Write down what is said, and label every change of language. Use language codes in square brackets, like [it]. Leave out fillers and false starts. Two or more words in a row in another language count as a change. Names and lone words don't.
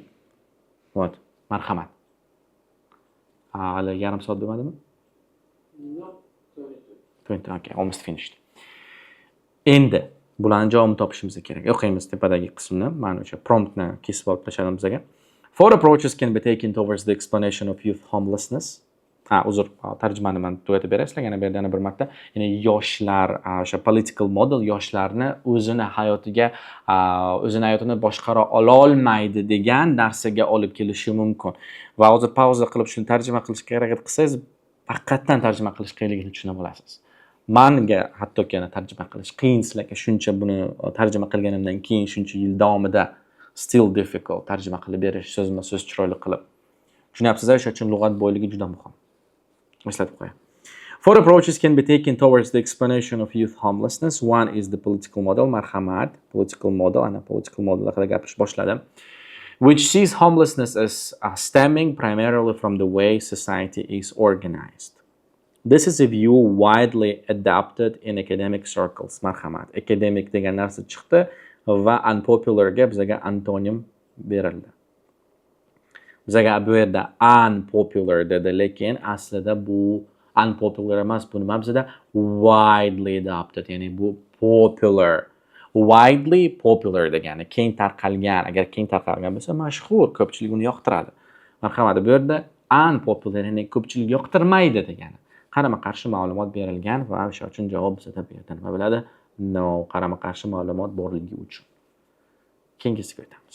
[uz] Vot, marhamat. Hali yarim soat bo'lmadimi? No, [en] 20. Okay, almost finished. [uz] Endi bularning javobini topishimiz kerak. O'qiymiz tepadagi qismni. Mana o'sha promptni kesib olib tashladim bizga. [en] Four approaches can be taken towards the explanation of youth homelessness. [uz] Uzr, tarjimani men tugatib beray sizlarga yana bu yerda yana bir marta. Ya'ni yoshlar, o'sha [en] political model [uz] yoshlarni o'zini hayotini boshqara ola olmaydi degan narsaga olib kelishi mumkin. Va hozir pauza qilib shuni tarjima qilishga harakat qilsangiz, haqiqatan tarjima qilish qiyinligini tushunib olasiz. Menga hattoki yana tarjima qilish qiyin, sizlarga shuncha buni tarjima qilganimdan keyin shuncha yil davomida [en] still difficult [uz] tarjima qilib berish, so'zma-so'z chiroyli qilib. Tushunyapsizlar, o'sha uchun lug'at boyligi juda muhim. Eslatib qo'ying. [en] Four approaches can be taken towards the explanation of youth homelessness. One is the political model. [uz] Marhamat, [en] political model, [uz] ana [en] political model [uz] haqida gapirish boshladim. [en] Which sees homelessness as stemming primarily from the way society is organized. This is a view widely adopted in academic circles. [uz] Marhamat, academic degan narsa chiqdi va unpopular ga bizga antonim berildi. Bizga bu yerda unpopular dedi, lekin aslida bu unpopular emas, bu nima bizda [en] widely adopted, [uz] ya'ni bu popular. [en] Widely popular [uz] degani keng tarqalgan, agar keng tarqalgan bo'lsa mashhur, ko'pchilik uni yoqtiradi. Marhamat, bu yerda unpopular, ya'ni ko'pchilik yoqtirmaydi degani. Qarama-qarshi ma'lumot berilgan va o'sha uchun javob bizda bu yerda nima bo'ladi? No, qarama-qarshi ma'lumot borligi uchun. Keyingisiga o'tamiz.